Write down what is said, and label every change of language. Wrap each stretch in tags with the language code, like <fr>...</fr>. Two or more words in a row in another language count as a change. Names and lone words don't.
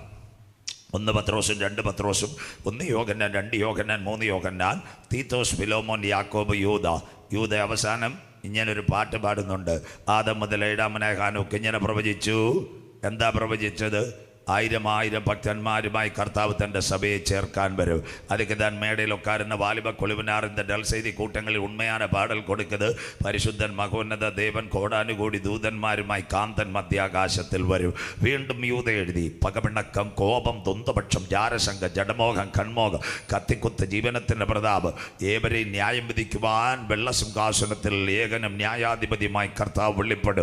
<ml>1 പത്രോസും 2 പത്രോസും, 1 യോഹന്നാൻ, 2 യോഹന്നാൻ, 3 യോഹന്നാൻ, തീത്തോസ്, ഫിലോമോൻ, യാക്കോബ്, യൂദ അവസാനം ഇങ്ങനൊരു പാട്ട് പാടുന്നുണ്ട്. ആദം മുതൽ ഏഴാമനായ ഹാനോക്ക് ഇങ്ങനെ പ്രവചിച്ചു. എന്താ പ്രവചിച്ചത്? 1000 ഭക്തന്മാരുമായി കർത്താവ് തൻ്റെ സഭയെ ചേർക്കാൻ വരും.</ml> <ta>அதுக்கு தான் மேடையில் உட்கார்ந்த வாலிப குழுவினார் இந்த டல் செய்தி கூட்டங்களில் உண்மையான பாடல் கொடுக்குது.</ta> <ml>പരിശുദ്ധൻ മഹോന്നത ദേവൻ കോടാനുകൂടി ദൂതന്മാരുമായി കാന്തൻ മധ്യാകാശത്തിൽ വരും. വീണ്ടും യൂദ എഴുതി, പകപിണക്കം, കോപം, തൊന്തപക്ഷം, ജാരശങ്ക, ജഡമോഹം, കൺമോഹം, കത്തിക്കുത്ത്, ജീവനത്തിൻ്റെ പ്രതാപ്, ഏവരെയും ന്യായം വിധിക്കുവാൻ വെള്ളസിംഹാസനത്തിൽ ഏകനും ന്യായാധിപതിയുമായി കർത്താവ് വെളിപ്പെടും.</ml>